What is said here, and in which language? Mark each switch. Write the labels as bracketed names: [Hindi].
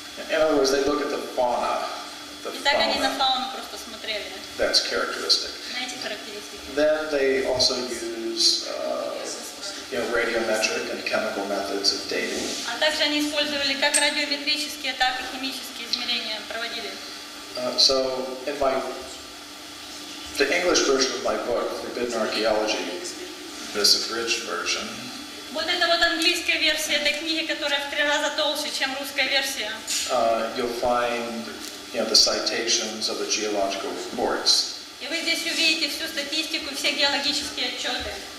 [English] In other words, they look at the fauna, [Russian] Итак, они на фауну просто смотрели, [English] that's characteristic. [Russian] на эти характеристики. [English] Then they also use radiometric and chemical methods of dating. [Russian] А также они использовали как радиометрические, так и химические измерения проводили. [English] So in the English version of my book, Forbidden Archaeology, this abridged version, [Russian] Вот это вот английская версия этой книги, которая в 3 раза толще, чем русская версия. [English] you'll find the citations of the geological reports. [Russian] И вы здесь увидите всю статистику, все геологические отчеты.